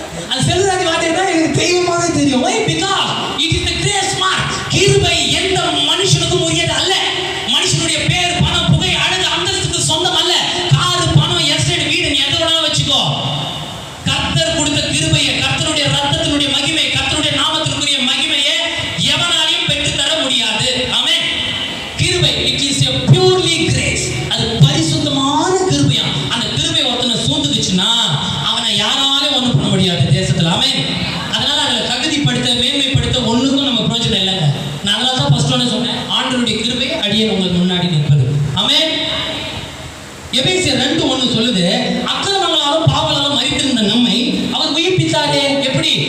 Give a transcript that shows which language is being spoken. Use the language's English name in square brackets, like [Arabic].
[Tamil] அந்த செல்வராஜ் வாத்தியார் தான் எனக்கு தெய்வமாவே தெரியும். [English] Why? Because it is the grace mark. [Tamil] கிருபை எந்த மனுஷனுக்கும் உரியது அல்ல. மனுஷனுடைய பேர், பணம், புகை, அழகு, அந்தஸ்துக்கு சொந்தம் அல்ல. காரு, பணம், எஸ்டேட், வீடு, நீ எதை வேணாலும் வச்சுக்கோ. கர்த்தர் கொடுத்த கிருபையை, கர்த்தருடைய ரத்தத்தினுடைய மகிமை, கர்த்தருடைய நாமத்திற்குரிய மகிமையை எவனாலையும் பெற்று தர முடியாது. ஆமென். [English] கிருபை, it is a purely grace. [Tamil] அது பரிசுத்தமான கிருபையா. அந்த கிருபை ஒருத்தனை சூழ்ந்துச்சுன்னா அவனை யாராலும் ஒன்றும் பண்ண முடியாது தேசத்துல. ஆமென். அதனால அதில் தகுதிப்படுத்த, மேன்மைப்படுத்த ஒண்ணுக்கும் நம்ம பிரயோஜனம் இல்லைங்க. நான் அதனால தான் ஃபர்ஸ்ட் ஒன்று சொன்னேன், ஆண்டவருடைய கிருபை அடியேன் உங்களுக்கு முன்னாடி நிற்பது. ஆமென். எபேசியர் 2:1 சொல்லுது, அக்கிரமங்களாலும் பாவங்களாலும் மரித்திருந்த நம்மை அவர் உயிர்ப்பித்தாரே. எப்படி?